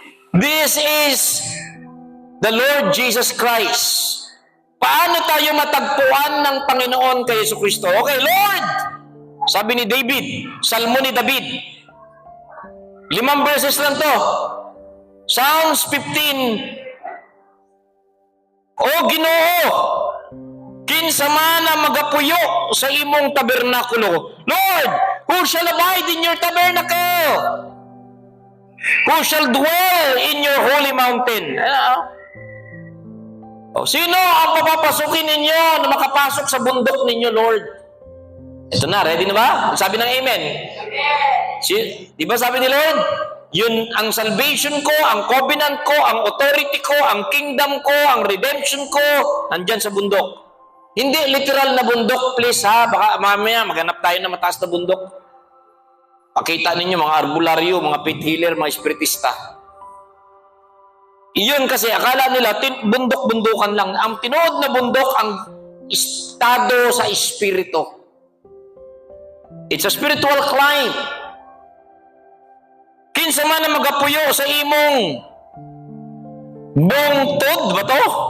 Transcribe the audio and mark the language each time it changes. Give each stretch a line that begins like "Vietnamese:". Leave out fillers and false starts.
English: This is the Lord Jesus Christ.
Filipino: Paano tayo matagpuan ng Panginoon kay Jesucristo? Okay, Lord! Sabi ni David, Salmo ni David. 5 verses lang to. Psalms 15.
Cebuano: O Ginoo, kinsa man ang magapuyo sa imong tabernakulo.
English: Lord, who shall abide in your tabernacle? Who shall dwell in your holy mountain?
Filipino: Sino ang papapasukin ninyo na makapasok sa bundok ninyo, Lord? Ito na, ready na ba? Sabi ng amen. Di ba sabi ni Lord? Yun ang salvation ko, ang covenant ko, ang authority ko, ang kingdom ko, ang redemption ko, nandyan sa bundok. Hindi literal na bundok, please ha. Baka mamaya maghanap tayo na mataas na bundok. Pakita ninyo mga arbularyo, mga faith healer, mga espiritista. Iyon kasi akala nila bundok-bundukan lang.
Cebuano: Ang tinuod na bundok ang estado sa espiritu.
English: It's a spiritual climb.
Cebuano: Kinsa man na magapuyo sa imong bungtod ba to?